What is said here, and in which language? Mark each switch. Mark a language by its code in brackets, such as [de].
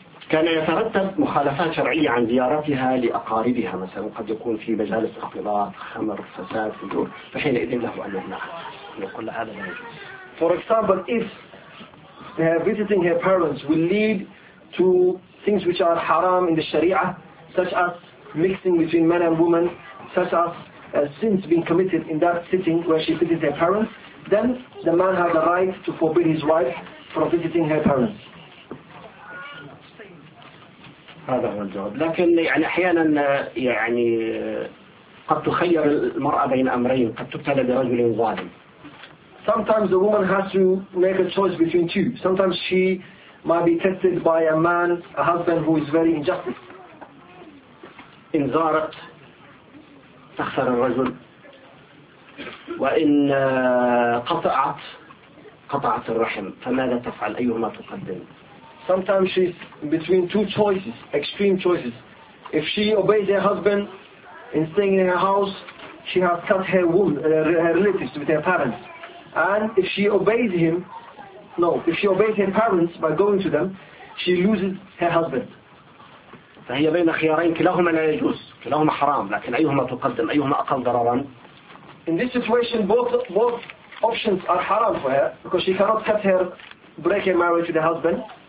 [ar] كان يترتب مخالفات شرعية عن زيارتها لأقاربها مثلا قد يكون في مجالس اختلاط خمر فساد فجور فحينئذ له أن يمنعها يقول هذا لا يجوز. [en] For example, if visiting her parents will lead to things which are haram in the Sharia, such as mixing between men and women, such as sins being committed in that sitting where she visits her parents, then the man has the right to forbid his wife from visiting her parents. [ar] هذا هو الجواب. لكن يعني أحيانا يعني قد تخير المرأة بين أمرين، قد تبتلى برجل ظالم. [en] Sometimes the woman has to make a choice between two. Sometimes she might be tested by a man, a husband who is very unjust. [ar] إن زارت تخسر الرجل، وإن قطعت قطعت الرحم، فماذا تفعل؟ أيهما تقدم؟ [en] Sometimes she's between two choices, extreme choices. If she obeys her husband in staying in her house, she has cut her womb, her relatives with her parents. And if she obeys him, no, if she obeys her parents by going to them, she loses her husband. [ar] فهي بين خيارين كلاهما لا يجوز، كلاهما حرام، لكن أيهما تقدم؟ أيهما أقل ضررا؟ [en] In this situation, both options are haram for her because she cannot cut her, break her marriage with her husband.